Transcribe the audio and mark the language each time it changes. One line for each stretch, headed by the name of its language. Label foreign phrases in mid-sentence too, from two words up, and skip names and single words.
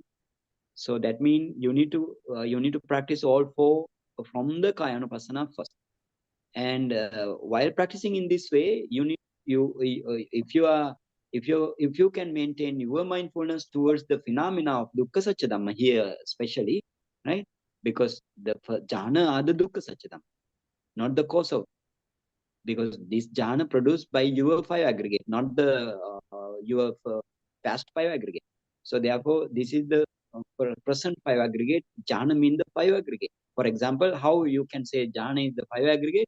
English: So that means you need to practice all 4 from the Kaya-anupassana first. And while practicing in this way, if you can maintain your mindfulness towards the phenomena of
Pali: dukkha satya dhamma
English: here, especially, right? Because the jhana are the
Pali: dukkha satya dhamma,
English: not the cause of. Because this jhana produced by your 5 aggregate, not the your past 5 aggregate. So therefore, this is the present 5 aggregate. Jhana means the 5 aggregate. For example, how you can say jhana is the 5 aggregate?